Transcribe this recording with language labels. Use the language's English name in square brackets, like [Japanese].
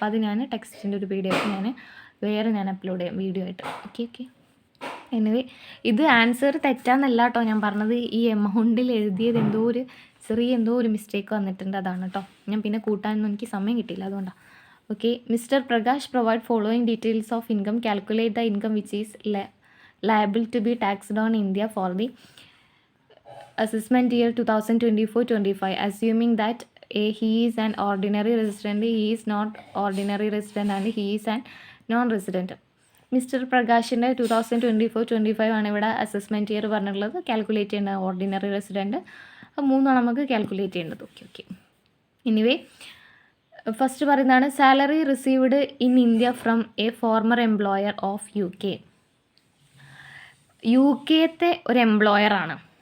[Malayalam] അപ്പോൾ അത് ഞാൻ ടെക്സ്റ്റിൻ്റെ ഒരു വീഡിയോ ആയിട്ട് ഞാൻ അപ്ലോഡ് ചെയ്യാം വീഡിയോ ആയിട്ട്. ഓക്കെ. എനിവേ ഇത് ആൻസർ തെറ്റാന്നല്ല കേട്ടോ ഞാൻ പറഞ്ഞത്. ഈ എമൗണ്ടിൽ എഴുതിയത് എന്തോ ഒരു മിസ്റ്റേക്ക് വന്നിട്ടുണ്ട്, അതാണ് കേട്ടോ. ഞാൻ പിന്നെ കൂട്ടാനൊന്നും എനിക്ക് സമയം കിട്ടിയില്ല, അതുകൊണ്ടാണ്. Okay, [English] Mister Prakash provide following details of income. Calculate the income which is liable to be taxed on India for the assessment year 2024-25, assuming that he is an ordinary resident, he is not ordinary resident and he is an non-resident. [Malayalam] Mister പ്രകാശിൻ്റെ 2024-25 ആണ് ഇവിടെ assessment year പറഞ്ഞിട്ടുള്ളത്. Calculate ചെയ്യേണ്ടത് ordinary resident. 3 നമുക്ക് calculate ചെയ്യേണ്ടത്. Okay. [English] anyway first പറയുന്നതാണ് salary received in India from a former employer of [Malayalam] യുകെത്തെ ഒരു എംപ്ലോയറാണ്.